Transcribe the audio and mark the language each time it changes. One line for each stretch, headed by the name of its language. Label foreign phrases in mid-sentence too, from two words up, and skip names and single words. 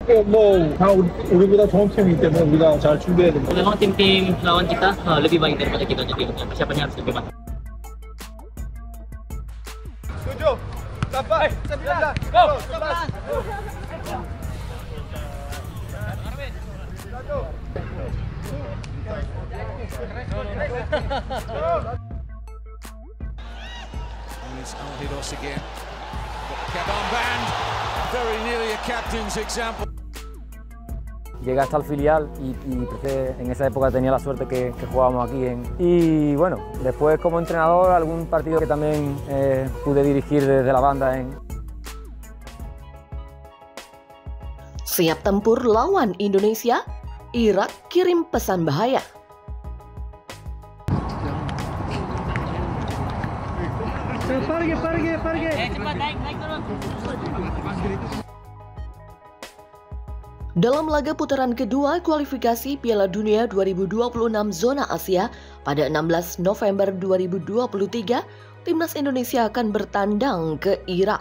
Korean: 다 우리보다 좋은 팀이기 때문에 우리가 잘 준비해야 됩니다.
Indonesian: Memang tim-tim lawan kita lebih baik daripada kita, jadi persiapannya harus lebih matang. Tujuh, 8, 9, go! 11.
English: It's Alhidos again. Cap armband, very nearly a captain's example.
Spanish: Llegué hasta el filial y en esa época tenía la suerte que jugábamos aquí. Y bueno, después como entrenador algún partido que también pude dirigir desde la banda.
Indonesian: Siap tempur lawan Indonesia, Irak kirim pesan bahaya. Dalam laga putaran kedua kualifikasi Piala Dunia 2026 zona Asia pada 16 November 2023, timnas Indonesia akan bertandang ke Irak.